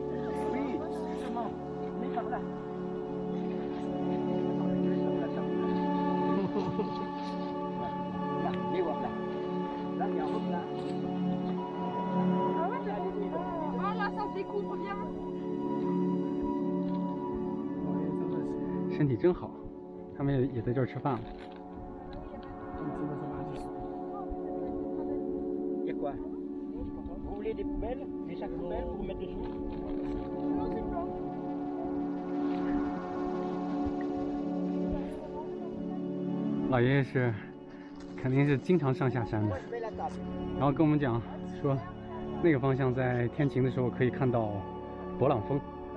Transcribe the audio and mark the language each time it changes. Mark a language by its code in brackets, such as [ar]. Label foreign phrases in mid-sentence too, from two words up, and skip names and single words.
[fr] Oui, justement. Mais par là. Là, viens voir là. Là, il y a un autre là. Ah ouais, ah là, ça se découvre bien. [zh] 身体真好，他们也在这儿吃饭了。 [fr] Il y a quoi? Vous voulez des poubelles? Des sacs poubelles pour vous mettre dessous? [zh] 老爷爷是肯定是经常上下山的，然后跟我们讲说，那个方向在天晴的时候可以看到勃朗峰。